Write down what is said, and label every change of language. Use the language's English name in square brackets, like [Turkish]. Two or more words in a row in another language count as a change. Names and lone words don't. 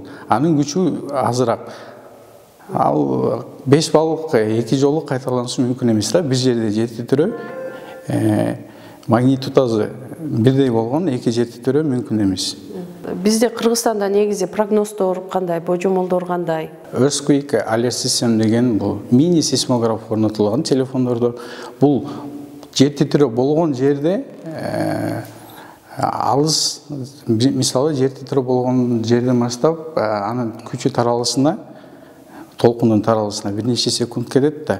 [Kyrgyz] Анын күчү азыраак. Ал 5 баллык 2 жолу кайталанышы мүмкүн эмес да. Бир жерде жер титирөө магнитудасы бирдей болгон 2 жер титирөө мүмкүн эмес. Бизде Кыргызстанда негизи прогноздор кандай, божомолдор кандай? [English] Earthquake alert system [Kyrgyz] деген бул мини сейсмограф орнотулган телефондордо. Бул жер титирөө болгон жерде алыс, мисалы жер титирөө болгон жерден баштап анын күчү таралышына, толкундун таралышына бир нече секунд кетет да.